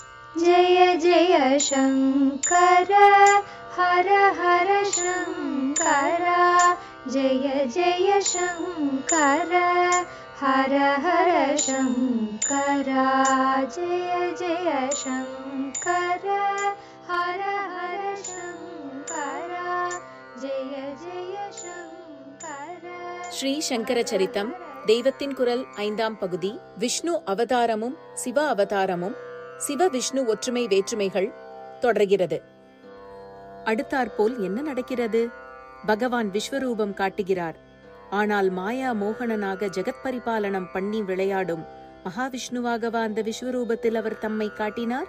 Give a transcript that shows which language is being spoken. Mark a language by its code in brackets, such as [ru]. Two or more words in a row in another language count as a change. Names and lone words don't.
[sa] जय जय शङ्कर हर हर शङ्कर जय जय शङ्कर हर हर शङ्कर जय जय शङ्कर हर हर शङ्कर जय जय शङ्कर. [ta] ஸ்ரீ சங்கர சரித்தம் தெய்வத்தின் குரல் 5ஆம் பகுதி. விஷ்ணு அவதாரமும் சிவ அவதாரமும் சிவ விஷ்ணு ஒற்றுமை வேற்றுமைகள் தொடர்கிறது. அடுத்தாற்போல் என்ன நடக்கிறது? பகவான் விஸ்வரூபம் காட்டுகிறார். ஆனால் மாயா மோகனனாக ஜெகத் பரிபாலனம் பண்ணி விளையாடும் மகாவிஷ்ணுவாகவா அந்த விஸ்வரூபத்தில் அவர் தம்மை காட்டினார்?